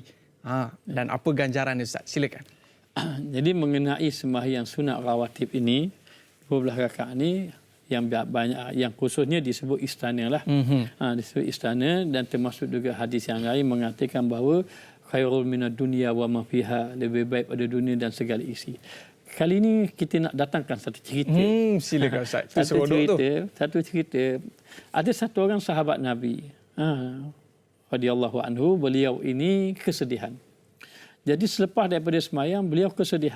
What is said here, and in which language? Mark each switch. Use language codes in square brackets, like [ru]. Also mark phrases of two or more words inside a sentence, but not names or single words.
[ms] Dan apa ganjaran Ustaz? Silakan. Jadi mengenai sembahyang sunat rawatib ini, 12 rakaat ini yang banyak, yang khususnya disebut istana lah. Disebut istana, dan termasuk juga hadis yang lain mengatakan bahawa [ar] خير من الدنيا وما فيها, [ms] lebih baik pada dunia dan segala isi. Kali ini kita nak datangkan satu cerita. Silakan Ustaz. Satu cerita. Ada satu orang sahabat Nabi, [ar] رضي الله عنه, [ms] beliau ini kesedihan. Jadi selepas daripada sembahyang, beliau kesedihan.